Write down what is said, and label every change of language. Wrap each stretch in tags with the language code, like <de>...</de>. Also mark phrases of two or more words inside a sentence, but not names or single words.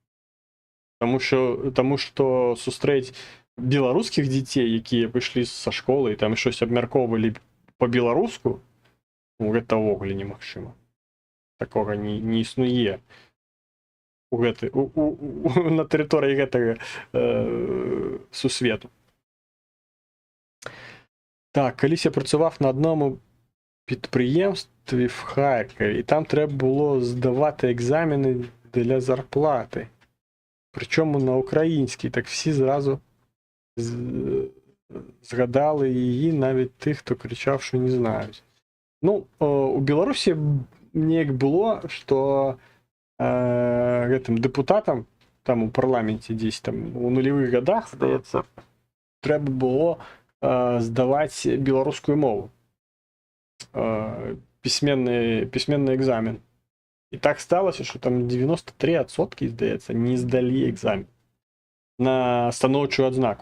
<uk>Тому що зустріти білоруських дітей, які вийшли зі школи і там щось обмірковували по-білоруську, ну, це</uk> <be>вогулі немагчыма.</be> <uk>Такого не існує. На території</uk> <be>гэтага сусвету.</be> <uk>Так, колись я працював на одному підприємстві в Харкові, і там треба було здавати екзамени для зарплати. Причому на українській, так всі зразу згадали її, навіть тих, хто кричав, що не знають.</uk> <be>Ну, у Білорусі неяк було, що гэтым депутатам там у парламенце десь там у нулевых годах, здаецца, трэба было здаваць беларускую мову, пісьменны экзамен.</be> <uk>І так сталася, що там 93%, здаецца, не здалі экзамен на</uk> <be>станоўчую адзнаку.</be>